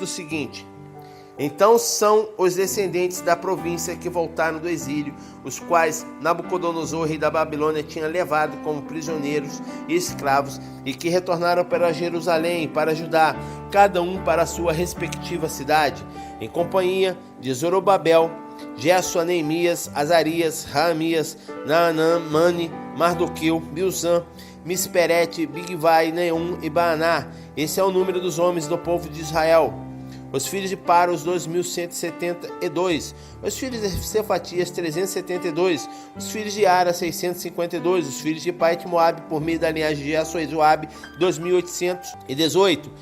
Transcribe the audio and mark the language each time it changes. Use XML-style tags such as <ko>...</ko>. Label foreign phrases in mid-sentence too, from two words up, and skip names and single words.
<pt>seguinte: então são os descendentes da província que voltaram do exílio, os quais Nabucodonosor, rei da Babilônia, tinha levado como prisioneiros e escravos, e que retornaram para Jerusalém, para Judá, cada um para a sua respectiva cidade, em companhia de Zorobabel, Jesua, Neemias, Azarias, Raamias, Naanã, Mani, Mardoqueu, Bilzã, Misperete, Bigvai, Neum e Baaná. Esse é o número dos homens do povo de Israel. Os filhos de Paros, 2.172. Os filhos de Cefatias, 372. Os filhos de Ara, 652. Os filhos de Paite-Moabe, por meio da linhagem de Jasua-Joabe, 2.818.</pt>